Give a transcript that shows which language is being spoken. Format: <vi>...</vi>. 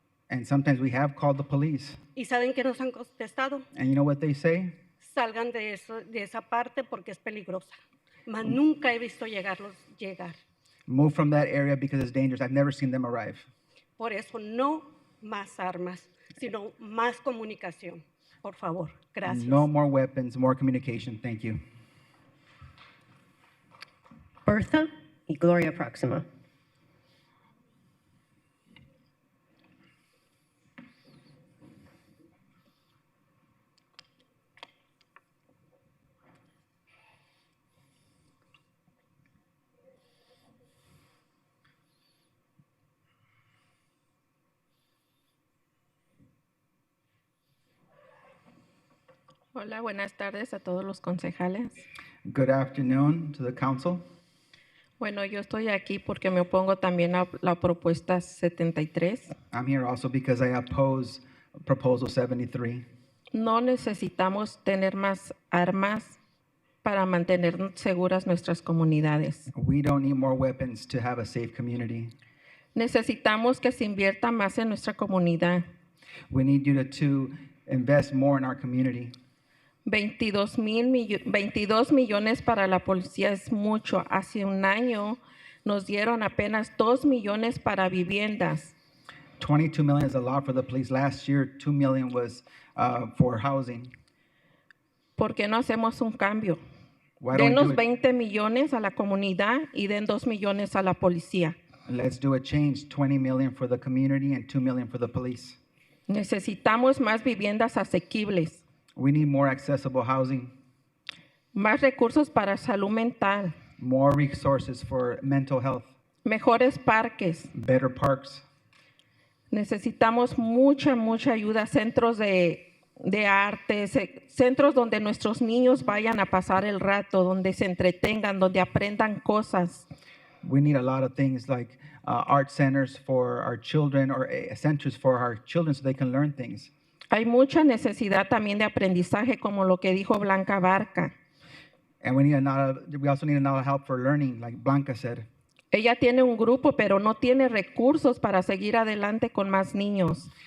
<en>And sometimes we have called the police.</en> <es>y ¿saben qué nos han contestado?</es> <en>And you know what they say?</en> <es>Salgan de esa parte porque es peligrosa. Mas nunca he visto llegar.</es> <en>Move from that area because it's dangerous. I've never seen them arrive.</en> <es>Por eso no más armas, sino más comunicación. Por favor, gracias.</es> <en>No more weapons, more communication. Thank you.</en> <es>Bertha y Gloria Proxima. Hola, buenas tardes a todos los concejales.</es> <en>Good afternoon to the council.</en> <es>Bueno, yo estoy aquí porque me opongo también a la propuesta 73.</es> <en>I'm here also because I oppose Proposal 73.</en> <es>No necesitamos tener más armas para mantener seguras nuestras comunidades.</es> <en>We don't need more weapons to have a safe community.</en> <es>Necesitamos que se invierta más en nuestra comunidad.</es> <en>We need you to invest more in our community.</en> <es>22 millones para la policía es mucho. Hace un año nos dieron apenas 2 millones para viviendas.</es> <en>22 million is a lot for the police. Last year, 2 million was for housing.</en> <es>¿Por qué no hacemos un cambio?</es> <en>Why don't we do it?</en> <es>20 millones a la comunidad y den 2 millones a la policía.</es> <en>Let's do a change. 20 million for the community and 2 million for the police.</en> <es>Necesitamos más viviendas asequibles,</es> <en>We need more accessible housing,</en> <es>más recursos para salud mental,</es> <en>more resources for mental health,</en> <es>mejores parques.</es> <en>better parks.</en> <es>Necesitamos mucha ayuda, centros de arte, centros donde nuestros niños vayan a pasar el rato, donde se entretengan, donde aprendan cosas.</es> <en>We need a lot of things like art centers for our children, or centers for our children so they can learn things.</en> <es>Hay mucha necesidad también de aprendizaje, como lo que dijo Blanca Barca.</es> <en>And we also need a lot of help for learning, like Blanca said.</en> <es>Ella tiene un grupo, pero no tiene recursos para seguir adelante con más niños.</es>